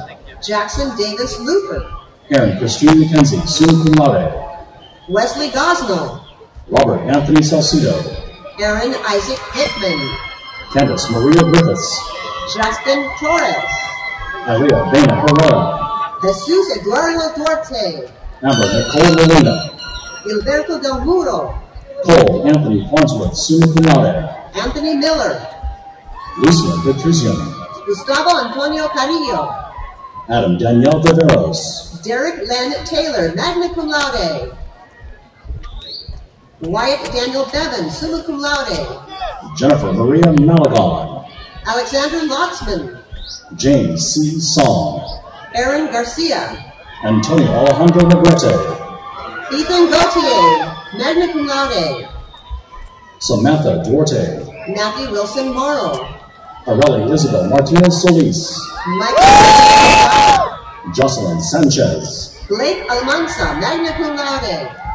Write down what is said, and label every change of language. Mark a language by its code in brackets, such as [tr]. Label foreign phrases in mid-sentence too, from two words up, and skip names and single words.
[en] Jackson Davis Looper. Erin Christine McKenzie, [la] summa cum laude. [en] Wesley Gosnell. Robert Anthony Salcido. Aaron Isaac Hickman. Candace Maria Griffiths. Justin Torres. Maria Vena Herrera. Jesus Eduardo Duarte. Amber Nicole Molina. Gilberto Del Muro. Cole Anthony Farnsworth, [la] summa cum laude. [en] Anthony Miller. Lucia Petrosian. Gustavo Antonio Carrillo. Adam Danielle Viveros. Derek Len Taylor, [la] magna cum laude. [en] Wyatt Daniel Bevan, [la] summa cum laude. [en] Jennifer Maria Malagon. Alexander Lotzman. James C. Song. Aaron Garcia. Antonio Alejandro Negrete. Ethan Gautier, [la] magna cum laude. [en] Samantha Duarte. Matthew Wilson Morrow. Areli Isabel Martinez Solis. Michael Jocelyn Sanchez. Blake Almanza, [la] magna cum laude.